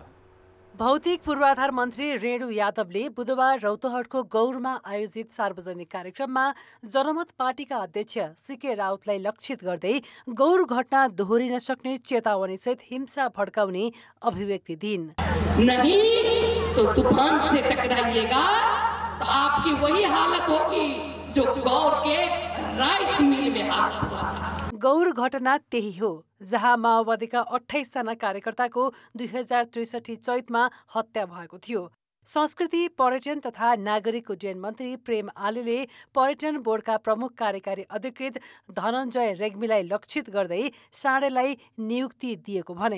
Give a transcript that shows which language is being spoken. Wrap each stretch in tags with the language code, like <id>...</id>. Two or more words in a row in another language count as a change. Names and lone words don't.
<ne>भौतिक पूर्वाधार मन्त्री रेणु यादवले बुधबार रौतहटको गौरमा आयोजित सार्वजनिक कार्यक्रममा जनमत पार्टीका अध्यक्ष सीके राउतलाई लक्षित गर्दै गौर घटना दोहोरिन सक्ने चेतावनीसहित हिंसा भड्काउने अभिव्यक्ति दिइन्।</ne> <hi>नहीं तो तूफान से टकराइएगा तो आपकी वही हालत होगी जो गौर के</hi> <en>rice mill</en> <hi>में हालत हुआ था।</hi> <ne>गौर घटना त्यही हो जहाँ माओवादीका 28 जना कार्यकर्ताको 2063 चैतमा हत्या भएको थियो। संस्कृति, पर्यटन तथा नागरिक उड्डयन मन्त्री प्रेम आलेले पर्यटन बोर्डका प्रमुख कार्यकारी अधिकृत धनञ्जय रेग्मीलाई लक्षित गर्दै साँडेलाई नियुक्ति दिएको भने।</ne>